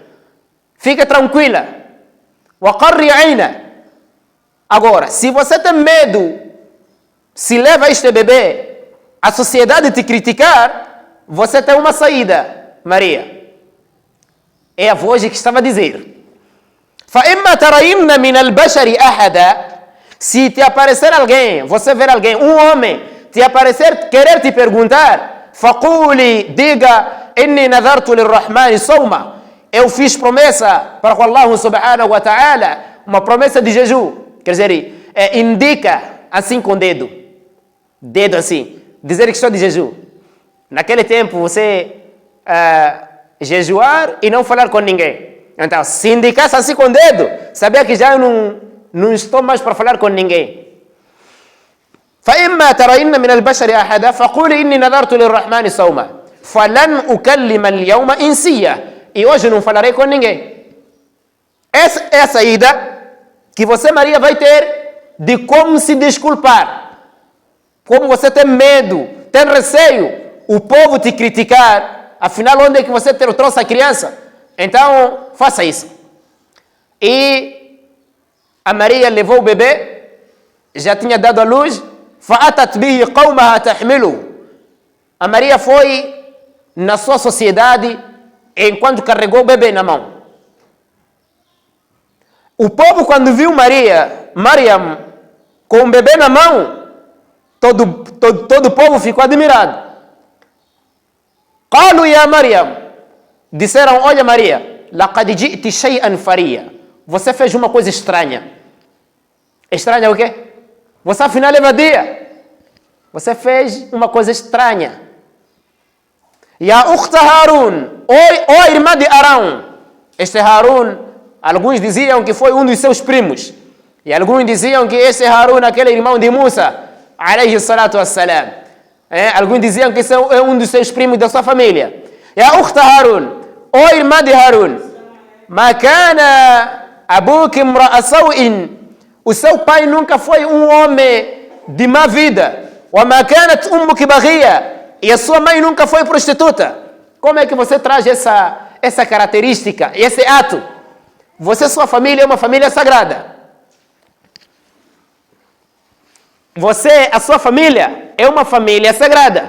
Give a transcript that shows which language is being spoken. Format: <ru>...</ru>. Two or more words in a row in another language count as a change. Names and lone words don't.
<pt>Fica tranquila.</pt> <ar>وقري عينا.</ar> <pt>Agora, se você tem medo, se leva este bebê, a sociedade te criticar, você tem uma saída, Maria. É a voz que estava a dizer.</pt> <ar>فَإِمَّا تَرَيِنَّ مِنَ الْبَشَرِ أَحَدًا.</ar> <pt>Se te aparecer alguém, você ver alguém, um homem, te aparecer, querer te perguntar,</pt> <ar>فَقُولِ, diga, إِنِّي نَذَرْتُ لِلرَّحْمَنِ صَوْمًا.</ar> <pt>Eu fiz promessa para Allah</pt> <ar>سبحانه وتعالى,</ar> <pt>uma promessa de jejum. Quer dizer, indica assim com dedo assim, dizer que estou de jejum. Naquele tempo, você jejuar e não falar com ninguém. Então, se indicasse assim com dedo, sabia que já não estou mais para falar com ninguém.</pt> <ar>فإما ترين من البشر أحدا فقولي إني نذرت للرحمن صوما فلن أكلم اليوم إنسيا.</ar> <pt>E hoje não falarei com ninguém. Essa é a saída que você, Maria, vai ter de como se desculpar. Como você tem medo, tem receio, o povo te criticar, afinal, onde é que você trouxe a criança? Então, faça isso. E a Maria levou o bebê, já tinha dado a luz,</pt> <ar>فَأَتَتْ بِهِ قَوْمَهَا تَحْمِلُهُ.</ar> <pt>A Maria foi na sua sociedade enquanto carregou o bebê na mão. O povo, quando viu Maryam com um bebê na mão, todo o povo ficou admirado.</pt> <ar>قالوا يا مريم,</ar> <pt>disseram: olha Maria,</pt> <ar>لقد جئت شيئا فريا.</ar> <pt>Você fez uma coisa estranha. Estranha o quê? Você afinal é vadia. Você fez uma coisa estranha.</pt> <ar>يا أخت هارون,</ar> <pt>ó irmã de Arão. Este Harun, alguns diziam que foi um dos seus primos. E alguns diziam que esse Harun, aquele irmão de Musa,</pt> <ar>عليه الصلاة والسلام.</ar> <pt>Alguns diziam que esse é um dos seus primos da sua família.</pt> <ar>يا أخت هارون,</ar> <pt>ó irmã de Harun.</pt> <ar>ما كان أبوك امرأ سوء.</ar> <pt>O seu pai nunca foi um homem de má vida.</pt> <ar>وما كانت أمك بغيا.</ar> <pt>E a sua mãe nunca foi prostituta. Como é que você traz essa característica, esse ato? Você, sua família, é uma família sagrada. Você, a sua família, é uma família sagrada.</pt>